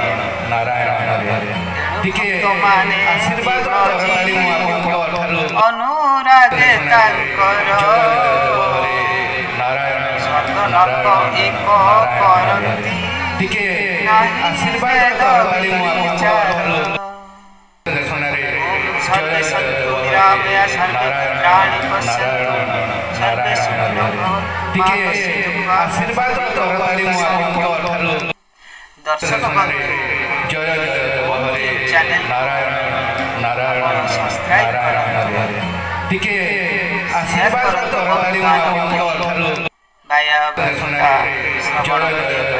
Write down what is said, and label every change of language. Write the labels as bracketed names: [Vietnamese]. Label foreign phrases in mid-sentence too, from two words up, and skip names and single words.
[Odia] ତୁମାନେ ଅନୁରାଗେ ତାଙ୍କର ସ୍ୱର୍ଗ ନର୍କ ଏକ କରନ୍ତି ନାହିଁ ବେଦ ବିଚାର [Sanskrit] सर्वे सन्तु निरामया सर्वे भद्राणि पश्यन्तु सर्वे सुखिनो भवन्तु मा कश्चित् [Odia] ଦର୍ଶକ ବନ୍ଧୁ ଚ୍ୟାନେଲ ଆପଣ ସବସ୍କ୍ରାଇବ୍ କରନ୍ତୁ ଟିକେ ଆଶୀର୍ବାଦ କରନ୍ତୁ ବାୟା ଶ୍ରବଣ